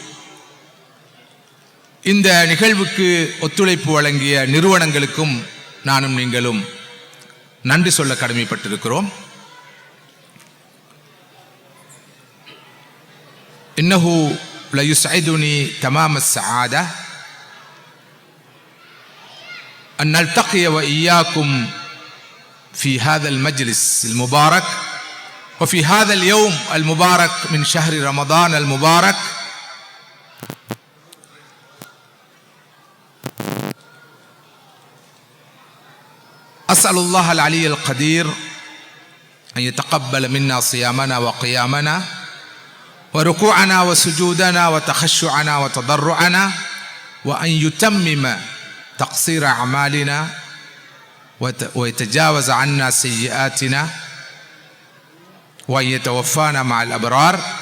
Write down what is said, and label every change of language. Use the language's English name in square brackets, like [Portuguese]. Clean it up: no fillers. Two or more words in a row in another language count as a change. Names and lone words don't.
[Tamil] இந்த நிகழ்வுக்கு ஒத்துழைப்பு வழங்கிய நிறுவனங்களுக்கும் நானும் நீங்களும் நன்றி சொல்ல கடமைப்பட்டிருக்கிறோம். [Arabic] إنه ليسعدني تمام السعادة أن نلتقي وإياكم في هذا المجلس المبارك وفي هذا اليوم المبارك من شهر رمضان المبارك. أسأل الله العلي القدير أن يتقبل منا صيامنا وقيامنا وركوعنا وسجودنا وتخشعنا وتضرعنا، وأن يتمم تقصير أعمالنا ويتجاوز عنا سيئاتنا، وأن يتوفانا مع الأبرار.